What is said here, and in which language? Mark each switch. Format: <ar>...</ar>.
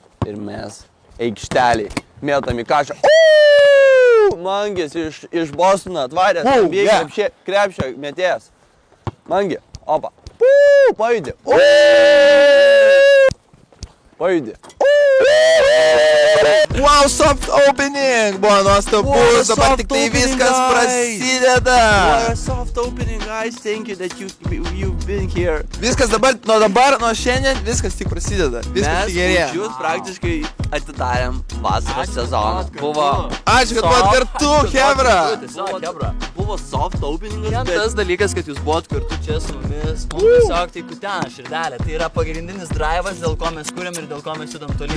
<lt>Ir mes aikštelį mėtam į kažką. Mangis iš Bostono atvaręs, krepšio metėjas. Mangi, opa. Pajudė. Pajudė.</lt> <en>Wow, soft opening!</en> <lt>Buvo nuostabus, dabar tik tai viskas prasideda.</lt> <en>What a soft opening, guys. Thank you that you've been here.</en> <lt>Viskas nuo šiandien, viskas tik prasideda. Viskas tik gerėja. Mes jūs praktiškai atidarėm vasaros sezoną. Buvo... Ačiū, kad buvot kartu, Hebra. Buvo soft openingas, Vien tas dalykas, kad jūs buvot kartu čia su mumis, mums tiesiog tai kutena širdelė. Tai yra pagrindinis drivas, dėl ko mes kuriam ir dėl ko mes judam toliau.</lt>